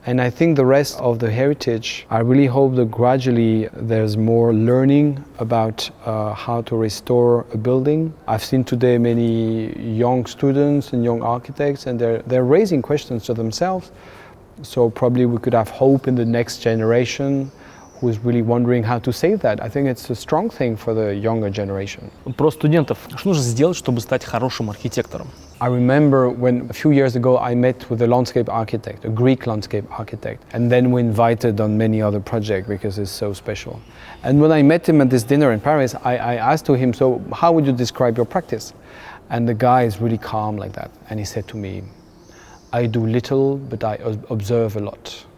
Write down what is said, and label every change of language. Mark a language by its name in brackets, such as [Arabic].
[English] And I think the rest of the heritage, I really hope that gradually there's more learning about how to restore a building. I've seen today many young students and young architects, and they're raising questions to themselves. So probably we could have hope in the next generation who is really wondering how to save that. I think it's a strong thing for the younger generation. [Russian] Про студентов. Что нужно сделать, чтобы стать хорошим архитектором? [English] I remember when a few years ago I met with a landscape architect, a Greek landscape architect, and then we invited on many other projects because it's so special. And when I met him at this dinner in Paris, I asked to him, so how would you describe your practice? And the guy is really calm like that. And he said to me, I do little, but I observe a lot.